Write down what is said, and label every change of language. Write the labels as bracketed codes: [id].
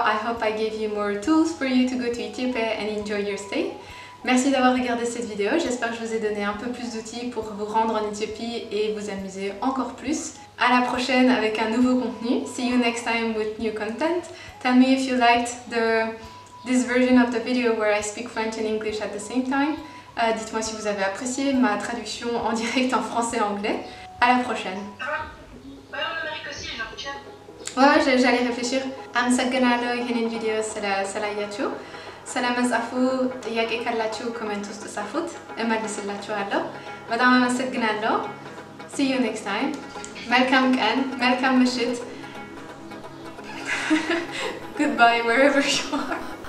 [en] I hope I gave you more tools for you to go to Ethiopia and enjoy your stay. [fr] Merci d'avoir regardé cette vidéo. J'espère que je vous ai donné un peu plus d'outils pour vous rendre en Éthiopie et vous amuser encore plus. À la prochaine avec un nouveau contenu. [en] See you next time with new content. Tell me if you liked this version of the video where I speak French and English at the same time. [fr] Dites-moi si vous avez apprécié ma traduction en direct en français et anglais. À la prochaine. Ouais, en Amérique aussi, j'ai l'impression. Ouais, j'allais réfléchir. [am] አመሰግናለሁ ይህንን ቪዲዮ ስላያችሁ። ስለመጻፉ ጥያቄ ካላችሁ ኮሜንት ውስጥ ጻፉት፣ እመልስላችኋለሁ። በጣም አመሰግናለሁ። [en] See you next time. [am] መልካም ቀን፣ መልካም ምሽት. [en] Goodbye wherever you are.